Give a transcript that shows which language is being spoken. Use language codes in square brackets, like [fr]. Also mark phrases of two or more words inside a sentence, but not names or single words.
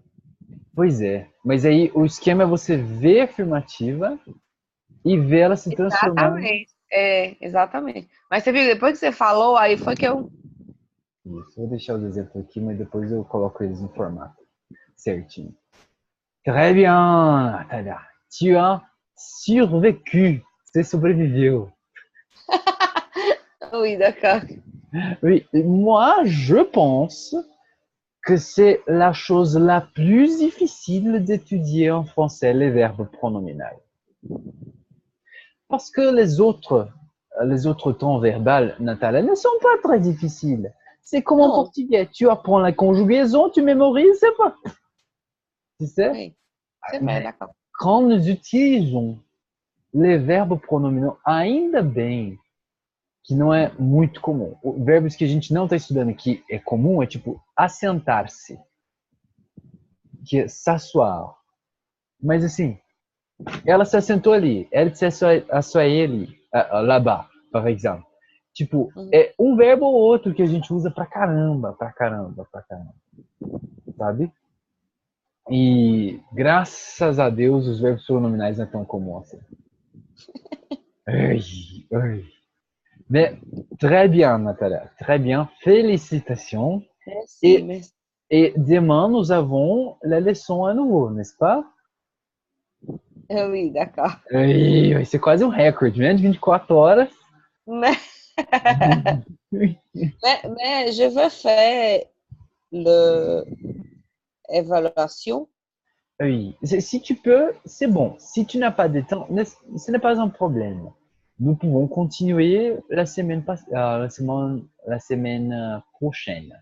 [pt] Pois é, mas aí o esquema é você ver a afirmativa e ver ela se transformando. Exatamente. É, exatamente. Mas você viu, depois que você falou, aí foi que eu... Isso, vou deixar os exemplos aqui, mas depois eu coloco eles no formato certinho. [fr] Très bien, Natalia. Tu as survécu. [pt] Você sobreviveu. [fr] Oui, d'accord. Oui, moi, je pense que c'est la chose la plus difficile d'étudier en français, les verbes pronominaux. Parce que les autres temps verbales, Natalia, ne sont pas très difficiles. C'est comme en Non, portugais. Tu apprends la conjugaison, tu mémorises, c'est pas. Tu sais? oui, c'est vrai, Mais d'accord. quand nous utilisons les verbes pronominaux, [pt] ainda bem que não é muito comum. Verbos que a gente não está estudando que é comum é tipo assentar-se, que é s'asseoir. Mas assim, ela se assentou ali, [fr] elle s'est asseyée ali, là-bas, par exemple. [pt] Tipo, Uhum. é um verbo ou outro que a gente usa pra caramba, sabe? E graças a Deus os verbos pronominais não é tão comum assim. [fr] Ai, ai. Mais très bien, Natalia. Très bien. Félicitations. Merci, Et, merci. et demain, nous avons la leçon à nouveau, n'est-ce pas? Oui, d'accord. [pt] Ai, vai ser quase um recorde, né? De 24 horas. [fr] Mais, mais je veux faire l'évaluation. Oui. Si tu peux, c'est bon. Si tu n'as pas de temps, ce n'est pas un problème. Nous pouvons continuer la semaine prochaine.